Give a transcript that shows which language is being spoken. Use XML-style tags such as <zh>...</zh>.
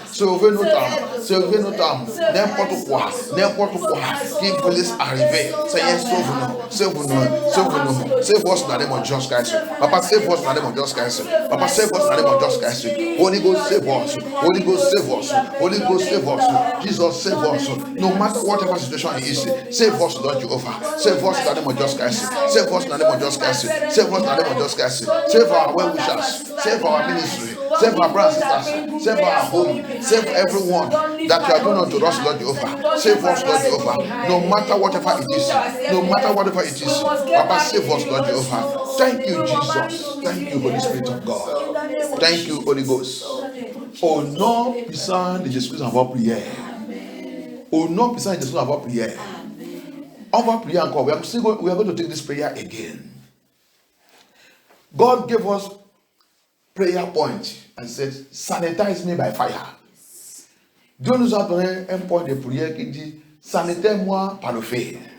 <fr>Sauve nos âmes, n'importe quoi qui puisse arriver. Seigneur, sauve-nous,</fr> <en>save us in the name of Jesus Christ. Papa, save us in the name of Jesus Christ. Papa, save us in the name of Jesus Christ. Holy Ghost, save us. Holy Ghost, save us. Holy Ghost, save us. Jesus, save us. No matter whatever situation it is, save us, Lord Jehovah. Save us in the name of Jesus Christ. Save us in the name of Jesus Christ. Save us in the name of Jesus Christ. Save our well-wishers. Save our ministry. Save our brothers and sisters. Save our home. Save everyone that you are doing unto us, Lord Jehovah. Save us, Lord Jehovah. No matter whatever it is. No matter whatever it is. Papa, save us, Lord Jehovah. Thank you, Jesus. Thank you, Holy Spirit of God. Thank you, Holy Ghost.</en> <fr>Au nom puissant de Jésus-Christ, on va prier. Au nom puissant de Jésus, on va prier. On va prier encore.</fr> <en>We are going to take this prayer again. God gave us prayer point and said, sanitize me by fire.</en> <fr>Dieu nous a donné un point de prière qui dit, sanitize-moi par le feu.</fr>